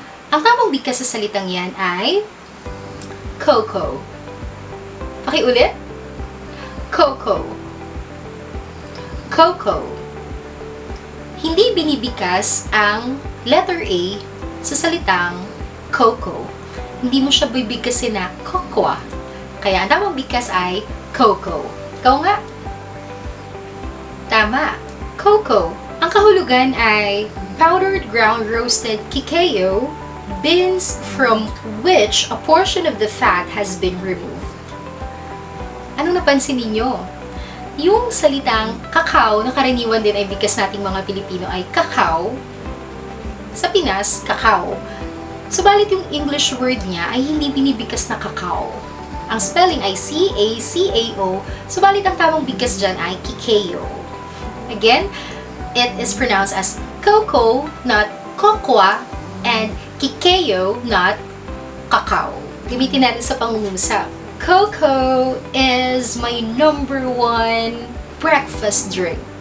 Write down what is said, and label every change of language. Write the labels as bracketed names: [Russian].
[Filipino] Ang tamang bigkas sa salitang yan ay cocoa. Pakiulit. Cocoa. Cocoa. Hindi binibigkas ang letter A sa salitang cocoa. Hindi mo siya bibigkasin na cocoa. Kaya ang tamang bigkas ay cocoa. Ikaw nga. Tama. Cocoa. Ang kahulugan ay [English] powdered ground roasted cacao, beans from which a portion of the fat has been removed. [Filipino] Anong napansin ninyo? Yung salitang kakao, na karaniwan din ay bigkas nating mga Pilipino ay kakao. Sa Pinas, kakao. Subalit yung English word niya ay hindi binibigkas na kakao. Ang spelling ay C-A-C-A-O, subalit ang tamang bigkas dyan ay kikeo. [English] Again, it is pronounced as cocoa, not cocoa, and kikeo, not kakao. [Filipino] Gamitin natin sa pangungusap. [English] Cocoa is my number 1 breakfast drink.